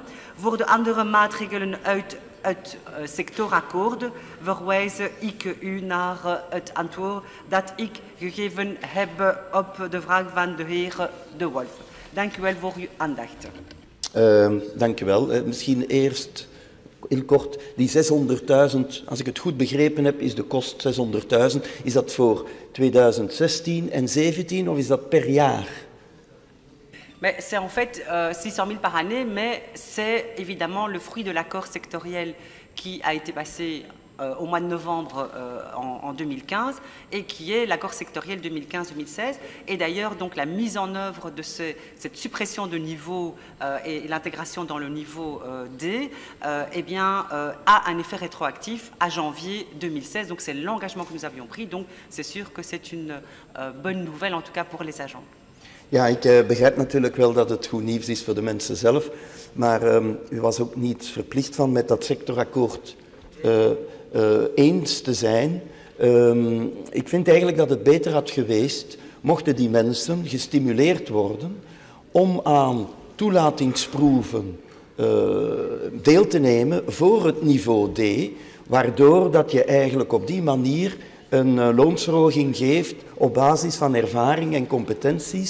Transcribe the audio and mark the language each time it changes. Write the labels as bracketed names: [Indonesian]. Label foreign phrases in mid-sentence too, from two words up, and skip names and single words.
[Dutch] Voor de andere maatregelen uit het sectorakkoord verwijs ik u naar het antwoord dat ik gegeven heb op de vraag van de heer De Wolf. Dank u wel voor uw aandacht. Dank u wel. Misschien eerst heel kort, die 600.000, als ik het goed begrepen heb, is de kost 600.000. Is dat voor 2016 en 2017 of is dat per jaar? [French] C'est en fait 600 000 par année, mais c'est évidemment le fruit de l'accord sectoriel qui a été passé au mois de novembre en 2015 et qui est l'accord sectoriel 2015-2016. Et d'ailleurs, donc la mise en œuvre de cette suppression de niveau et l'intégration dans le niveau D, eh bien, a un effet rétroactif à janvier 2016. Donc c'est l'engagement que nous avions pris. Donc c'est sûr que c'est une bonne nouvelle, en tout cas pour les agents. [Dutch] Ja, ik begrijp natuurlijk wel dat het goed nieuws is voor de mensen zelf, maar u was ook niet verplicht van met dat sectorakkoord eens te zijn. Ik vind eigenlijk dat het beter had geweest, mochten die mensen gestimuleerd worden om aan toelatingsproeven deel te nemen voor het niveau D, waardoor dat je eigenlijk op die manier een loonsverhoging geeft op basis van ervaring en competenties.